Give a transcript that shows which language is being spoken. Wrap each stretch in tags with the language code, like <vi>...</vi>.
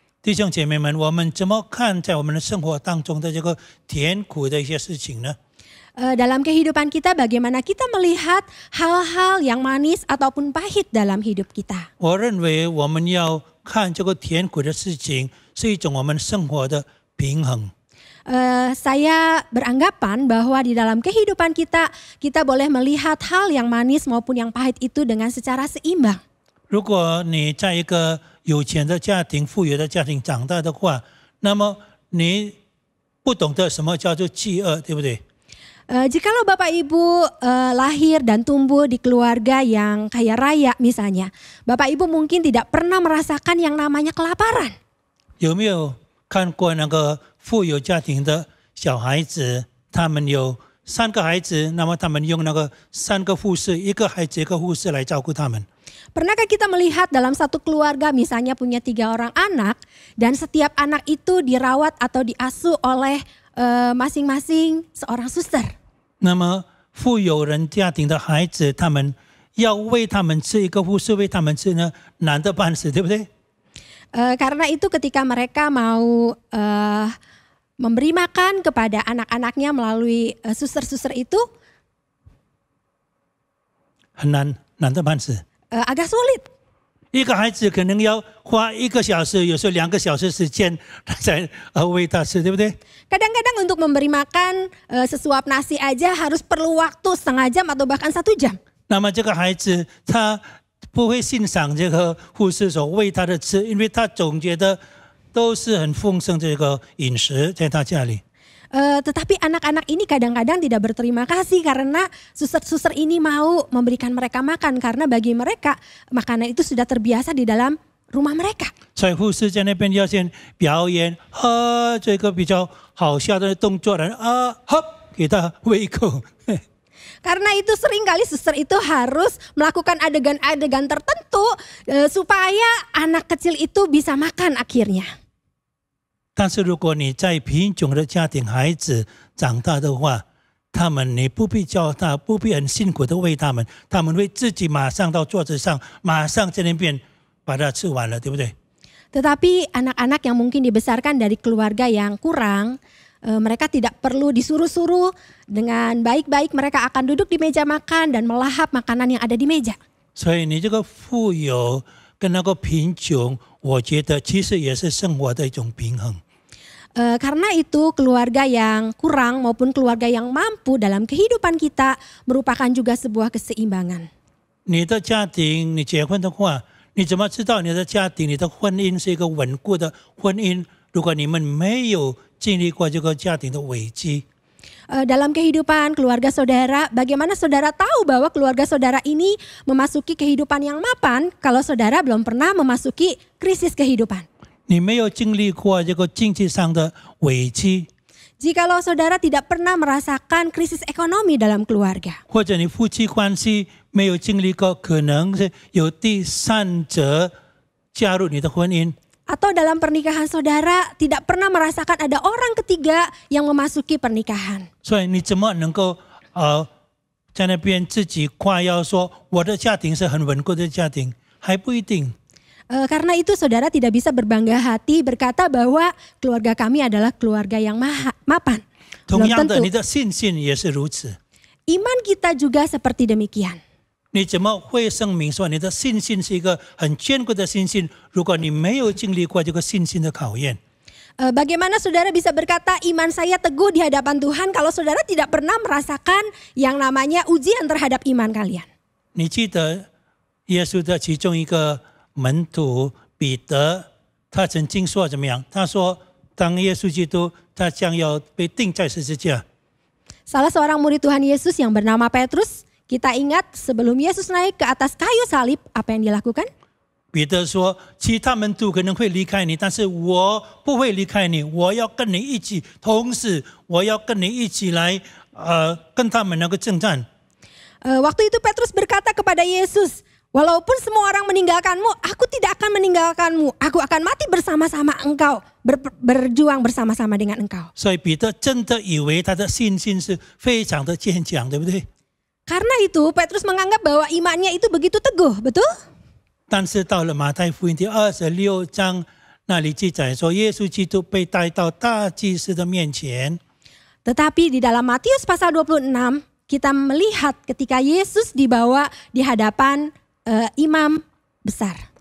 <zh>弟兄姐妹们，我们怎么看在我们的生活当中的这个甜苦的一些事情呢？</zh> <id>Dalam kehidupan kita bagaimana kita melihat hal-hal yang manis ataupun pahit dalam hidup kita.</id> <zh>我认为我们要看这个甜苦的事情是一种我们生活的平衡。</zh> <id>Saya beranggapan bahwa di dalam kehidupan kita, kita boleh melihat hal yang manis maupun yang pahit itu dengan secara seimbang.</id> <zh>如果你在一个有钱的家庭、富有的家庭长大的话，那么你不懂得什么叫做饥饿，对不对？</zh> <id>Jikalau Bapak Ibu lahir dan tumbuh di keluarga yang kaya raya misalnya, Bapak Ibu mungkin tidak pernah merasakan yang namanya kelaparan.</id> <zh>有没有看过那个富有家庭的小孩子？他们有3个孩子，那么他们用那个3个护士，一个孩子一个护士来照顾他们。</zh> <id>Pernahkah kita melihat dalam satu keluarga misalnya punya 3 orang anak dan setiap anak itu dirawat atau diasuh oleh masing-masing seorang suster.</id> <zh>那么富有人家庭的孩子，他们要喂他们吃，一个护士喂他们吃呢，难得半死，对不对？</zh> <id>Karena itu ketika mereka mau memberi makan kepada anak-anaknya melalui suster-suster itu</id> <zh>很难得半死。</zh> <id>agak sulit.</id> <zh>一个孩子可能要花1个小时，有时候2个小时时间才喂他吃，对不对？</zh> <id>Kadang-kadang untuk memberi makan sesuap nasi aja harus perlu waktu setengah jam atau bahkan 1 jam.</id> <zh>那么这个孩子他不会欣赏这个护士所喂他的吃，因为他总觉得都是很丰盛这个饮食在他家里。</zh> <id>Tetapi anak-anak ini kadang-kadang tidak berterima kasih karena suster-suster ini mau memberikan mereka makan karena bagi mereka makanan itu sudah terbiasa di dalam rumah mereka.</id> <zh>所以护士在那边要先表演这个比较好笑的动作，然后给他喂一口。</zh> <id>Karena itu seringkali suster itu harus melakukan adegan-adegan tertentu supaya anak kecil itu bisa makan akhirnya.</id> <zh>但是如果你在贫穷的家庭孩子长大的话，他们你不必教他，不必很辛苦的喂他们，他们会自己马上到桌子上，马上在那边把它吃完了，对不对？</zh> <id>Tetapi anak-anak yang mungkin dibesarkan dari keluarga yang kurang, mereka tidak perlu disuruh-suruh, dengan baik-baik mereka akan duduk di meja makan dan melahap makanan yang ada di meja.</id> <zh>所以你这个富有跟那个贫穷，我觉得其实也是生活的一种平衡。</zh> <id>Karena itu keluarga yang kurang maupun keluarga yang mampu dalam kehidupan kita merupakan juga sebuah keseimbangan.</id> <zh>你的家庭，你结婚的话，你怎么知道你的家庭、你的婚姻是一个稳固的婚姻？如果你们没有经历过这个家庭的危机，</zh> <id>Dalam kehidupan keluarga saudara, bagaimana saudara tahu bahwa keluarga saudara ini memasuki kehidupan yang mapan kalau saudara belum pernah memasuki krisis kehidupan?</id> <zh>你没有经历过这个经济上的危机，</zh> <id>Jikalau saudara tidak pernah merasakan krisis ekonomi dalam keluarga,</id> <zh>或者你夫妻关系没有经历过，可能是有第三者加入你的婚姻，</zh> <id>atau dalam pernikahan saudara tidak pernah merasakan ada orang ketiga yang memasuki pernikahan.</id> <zh>所以你怎么能够在那边自己夸耀说我的家庭是很稳固的家庭？还不一定。</zh> <id>Karena itu saudara tidak bisa berbangga hati berkata bahwa keluarga kami adalah keluarga yang mapan.</id> <zh>同</zh> <id>Belum</id> <zh>样的，</zh> <id>tentu.</id> <zh>你的信心也是如此。</zh> <id>Iman kita juga seperti demikian.</id> <zh>你怎么会声明说你的信心是一个很坚固的信心？如果你没有经历过这个信心的考验，</zh> <id>Bagaimana saudara bisa berkata iman saya teguh di hadapan Tuhan kalau saudara tidak pernah merasakan yang namanya ujian terhadap iman kalian?</id> <zh>你记得耶稣的其中一个门徒彼得，他曾经说怎么样？他说，当耶稣基督他将要被钉在十字架，</zh> <id>Salah seorang murid Tuhan Yesus yang bernama Petrus, kita ingat sebelum Yesus naik ke atas kayu salib, apa yang dilakukan?</id> <zh>彼得说，其他门徒可能会离开你，但是我不会离开你，我要跟你一起，同时我要跟你一起来，跟他们那个征战。</zh> <id>Waktu itu Petrus berkata kepada Yesus, walaupun semua orang meninggalkanmu, aku tidak akan meninggalkanmu. Aku akan mati bersama-sama engkau, berjuang bersama-sama dengan engkau.</id> <zh>所以彼得真的以为他的信心是非常的坚强，对不对？</zh> <id>Karena itu Petrus menganggap bahwa imannya itu begitu teguh, betul?</id> <zh>但是到了马太福音第26章，那里记载说，耶稣基督被带到大祭司的面前。</zh> <id>Tetapi di dalam Matius pasal 26, kita melihat ketika Yesus dibawa di hadapan imam besar.</id>